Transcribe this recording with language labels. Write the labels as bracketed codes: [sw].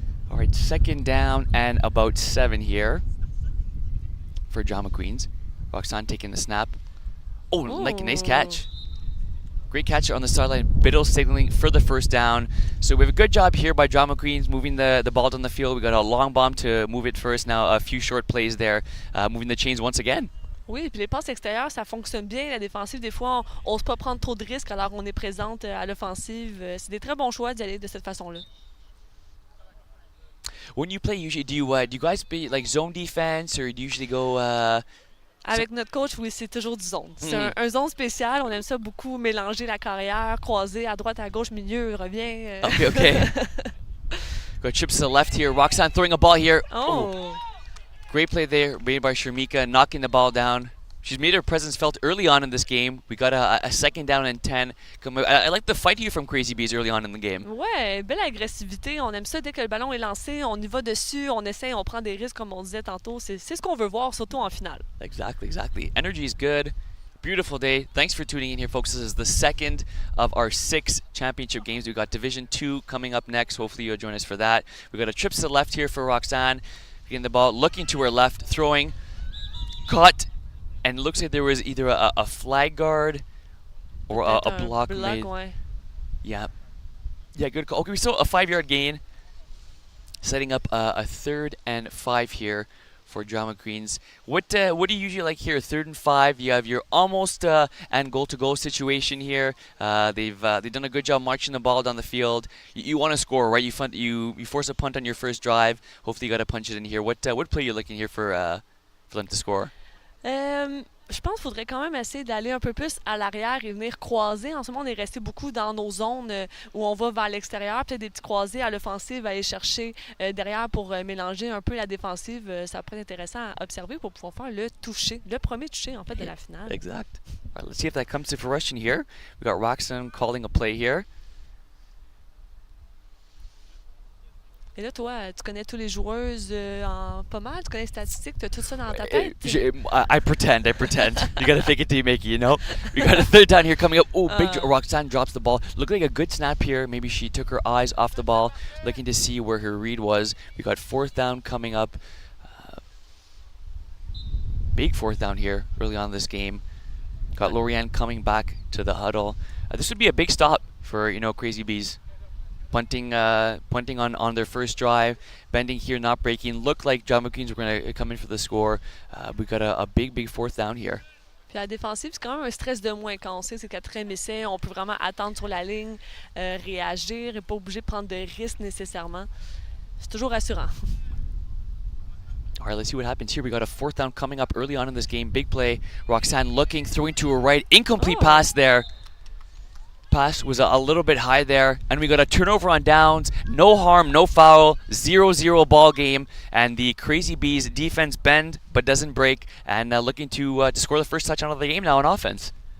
[en] All right, 2nd down and about 7 here for Drama Queens. Roxanne taking the snap. Oh, nice catch. Great catch on the sideline. Biddle signaling for the first down. So we have a good job here by Drama Queens moving the ball down the field. We got a long bomb to move it first. Now a few short plays there, moving the chains once again. [fr] Oui, puis les passes extérieures, ça fonctionne bien. La défensive, des fois, on n'ose pas prendre trop de risques alors on est présente à l'offensive. C'est des très bons choix d'y aller de cette façon-là. [en] When you play, usually do you guys play like zone defense, or do you usually go? [fr] Avec notre coach, oui, c'est toujours du zone. C'est un zone spécial. On aime ça beaucoup mélanger la carrière, croiser à droite, à gauche, milieu, revient. [en] Okay. Got trips to the left here. Roxanne throwing a ball here. Oh. Great play there made by Sharmika, knocking the ball down. She's made her presence felt early on in this game. We got a 2nd down and 10. I like the fight here from Crazy Bees early on in the game. [fr] Ouais, belle agressivité. On aime ça dès que le ballon est lancé. On y va dessus, on essaie, on prend des risques comme on disait tantôt. C'est ce qu'on veut voir, surtout en finale. [en] Exactly. Energy is good. Beautiful day. Thanks for tuning in here, folks. This is the 2nd of our 6 championship games. We've got Division 2 coming up next. Hopefully you'll join us for that. We've got a trips to the left here for Roxanne. Getting the ball, looking to her left, throwing, caught, and looks like there was either a flag guard or a block made. [fr] Ouais. [en] Yeah, good call. Okay, so a 5-yard gain, setting up a 3rd and 5 here for Drama Queens. What do you usually like here? 3rd and 5. You have your almost and goal-to-goal situation here. They've done a good job marching the ball down the field. You want to score, right? You force a punt on your first drive. Hopefully you got to punch it in here. What play are you looking here for them to score? [fr] Je pense qu'il faudrait quand même essayer d'aller un peu plus à l'arrière et venir croiser. En ce moment, on est resté beaucoup dans nos zones où on va vers l'extérieur. Peut-être des petits croisés à l'offensive, aller chercher derrière pour mélanger un peu la défensive. Ça pourrait être intéressant à observer pour pouvoir faire le toucher, le premier toucher en fait de la finale. Exact. [en] All right, let's see if that comes to fruition here. We got Roxanne calling a play here. [fr] Et là, toi, tu connais tous les joueuses en pas mal, tu connais les statistiques, tu as tout ça dans ta tête. [en] I pretend. You got to fake it till you make it, you know? We got a 3rd down here coming up. Oh, big Roxanne drops the ball. Looked like a good snap here. Maybe she took her eyes off the ball, looking to see where her read was. We got 4th down coming up. Big 4th down here early on in this game. Got Lorianne coming back to the huddle. This would be a big stop for, Crazy Bees. Punting on their first drive, bending here, not breaking. Looked like Drama Queens were going to come in for the score. We got a big 4th down here. [fr] Puis à la défensive, c'est quand même un stress de moins quand on sait c'est 4e essai. On peut vraiment attendre sur la ligne, réagir et pas obligé de prendre de risques nécessairement. C'est toujours rassurant. [en] All right, let's see what happens here. We got a 4th down coming up early on in this game. Big play. Roxanne looking, throwing to her right. Incomplete pass there. Pass was a little bit high there, and we got a turnover on downs. No harm, no foul, 0-0 ball game, and the Crazy Bees defense bend but doesn't break, and looking to score the first touchdown of the game now on offense.